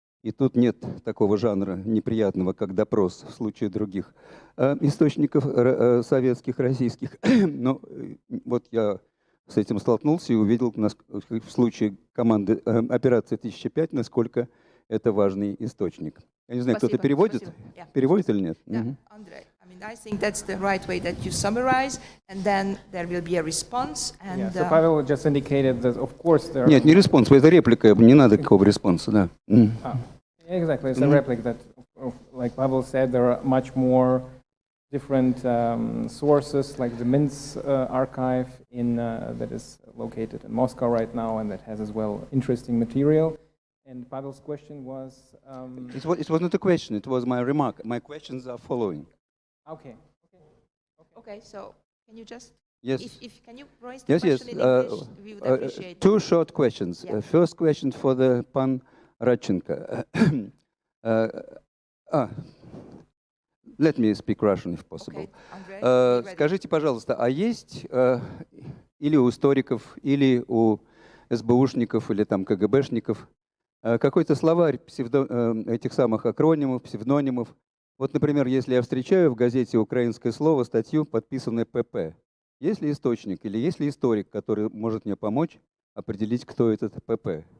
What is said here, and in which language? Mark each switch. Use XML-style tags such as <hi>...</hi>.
<ru>И тут нет такого жанра неприятного, как допрос в случае других источников советских, российских. Но вот я с этим столкнулся и увидел в случае команды операции 1005, насколько это важный источник. Я не знаю, кто-то переводит?</ru> <en>Yeah.</en> <ru>Переводит или нет?</ru> <en>Yeah, Мгм. Andrei, I mean, I think that's the right way that you summarize, and then there will be a response. And Yeah, so Pavel just indicated that, of course, there.</en> <ru>Нет, не респонс, это реплика, не надо какого респонса, да.</ru> <en>Exactly, it's a replic that, like Pavel said, there are much more different sources, like the Minsk archive that is located in Moscow right now, and that has as well interesting material. And Pavel's question was. It was not a question, it was my remark. My questions are following. Okay. okay, so can you just, Yes. if can you raise the Yes, yes. question in English? We would appreciate Two it. short questions. Yeah. First question for the Pan Radchenko. Let me speak Russian, if possible. Okay, Andrei, be ready.</en> <ru>Скажите, пожалуйста, а есть или у историков, или у СБУшников, или там КГБшников какой-то словарь этих самых акронимов, псевдонимов? Вот, например, если я встречаю в газете «Украинское слово» статью, подписанную ПП, есть ли источник или есть ли историк, который может мне помочь определить, кто этот ПП?</ru>